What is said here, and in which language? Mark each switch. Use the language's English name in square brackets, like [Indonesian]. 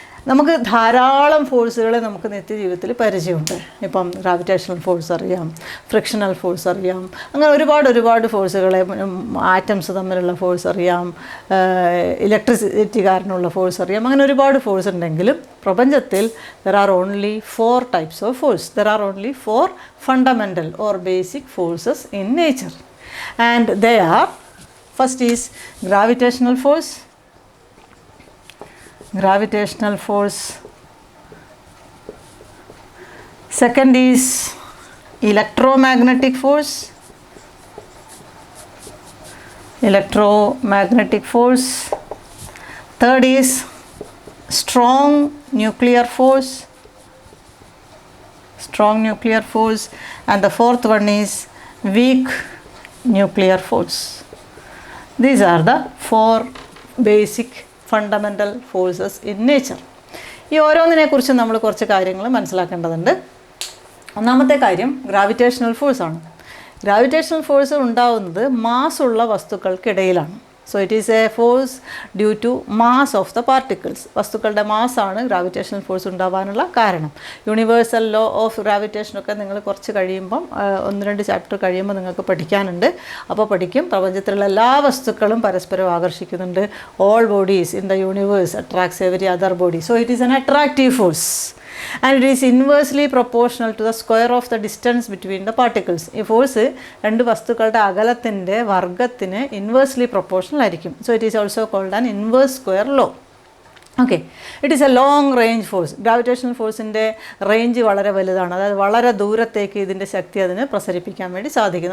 [Malayalam] നമുക്ക് ധാരാളം ഫോഴ്സുകളെ നമുക്ക് നിത്യജീവിതത്തിൽ പരിചയമുണ്ട്. ഇപ്പം ഗ്രാവിറ്റേഷണൽ ഫോഴ്സ് അറിയാം, ഫ്രിക്ഷണൽ ഫോഴ്സ് അറിയാം, അങ്ങനെ ഒരുപാട് ഫോഴ്സുകളെ, ആറ്റംസ് തമ്മിലുള്ള ഫോഴ്സ് അറിയാം, ഇലക്ട്രിസിറ്റി കാരണമുള്ള ഫോഴ്സ് അറിയാം, അങ്ങനെ ഒരുപാട് ഫോഴ്സ് ഉണ്ടെങ്കിലും പ്രപഞ്ചത്തിൽ [English] there are only 4 types of force. There are only 4 fundamental or basic forces in nature, and they are, first is gravitational force. Gravitational force. Second is electromagnetic force. Electromagnetic force. Third is strong nuclear force. Strong nuclear force. And the fourth one is weak nuclear force. These are the 4 basic fundamental forces in nature. [Malayalam] ഈ ഓരോന്നിനെക്കുറിച്ചും നമ്മൾ കുറച്ച് കാര്യങ്ങൾ മനസ്സിലാക്കേണ്ടതുണ്ട്. ഒന്നാമത്തെ കാര്യം gravitational ഫോഴ്സാണ്. Gravitational force ഉണ്ടാവുന്നത് മാസ്സുള്ള വസ്തുക്കൾക്കിടയിലാണ്. [English] So it is a force due to mass of the particles. [Malayalam] വസ്തുക്കളുടെ മാസ്സാണ് gravitational force ഉണ്ടാവാനുള്ള കാരണം. യൂണിവേഴ്സൽ ലോ ഓഫ് ഗ്രാവിറ്റേഷനൊക്കെ നിങ്ങൾ കുറച്ച് കഴിയുമ്പം 1-2 ചാപ്റ്റർ കഴിയുമ്പോൾ നിങ്ങൾക്ക് പഠിക്കാനുണ്ട്. അപ്പോൾ പഠിക്കും, പ്രപഞ്ചത്തിലുള്ള എല്ലാ വസ്തുക്കളും പരസ്പരം ആകർഷിക്കുന്നുണ്ട്. [English] All bodies in the universe attracts every other body. So it is an attractive force and it is inversely proportional to the square of the distance between the particles. [Malayalam] ഈ ഫോഴ്സ് രണ്ട് വസ്തുക്കളുടെ അകലത്തിൻ്റെ വർഗത്തിന് ഇൻവേഴ്സ്ലി പ്രൊപ്പോർഷണൽ ആയിരിക്കും. [English] So it is also called an inverse square law. Okay. It is a long range force. [Malayalam] Gravitational ഫോഴ്സിൻ്റെ range വളരെ വലുതാണ്. അതായത് വളരെ ദൂരത്തേക്ക് ഇതിൻ്റെ ശക്തി അതിന് പ്രസരിപ്പിക്കാൻ വേണ്ടി സാധിക്കും.